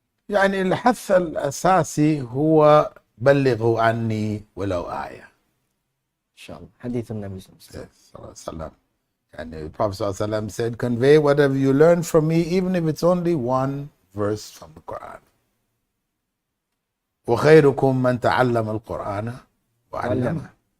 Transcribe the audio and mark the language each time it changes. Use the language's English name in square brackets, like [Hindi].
[Arabic] يعني الحث الأساسي هو بلغوا عني ولو آية. إن شاء الله. حديث النبي صلى الله عليه وسلم. يعني [English] the Prophet [Arabic] صلى الله عليه وسلم [English] said, convey whatever you learn from me, even if it's only one verse from the Quran. [Arabic] وخيركم من تعلم القرآن وعلمه.